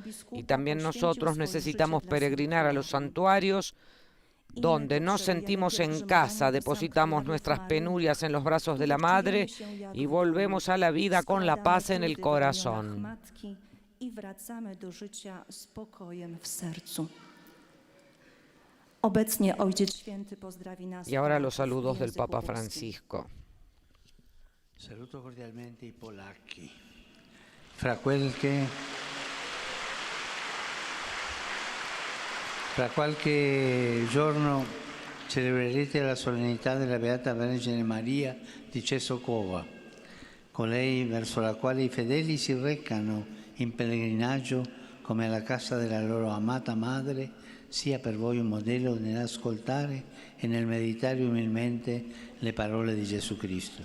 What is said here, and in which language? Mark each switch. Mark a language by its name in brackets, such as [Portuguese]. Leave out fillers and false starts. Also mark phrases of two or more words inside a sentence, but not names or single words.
[Spanish] Y también nosotros necesitamos peregrinar a los santuarios donde nos sentimos en casa, depositamos nuestras penurias en los brazos de la Madre y volvemos a la vida con la paz en el corazón. Y ahora los saludos del Papa Francisco. [Italian] Saluto cordialmente i polacchi. Fra qualche giorno celebrerete la solennità della Beata Vergine Maria di Czestochowa, colei verso la quale i fedeli si recano in pellegrinaggio come alla casa della loro amata madre, sia per voi un modello nell'ascoltare e nel meditare umilmente le parole di Gesù Cristo.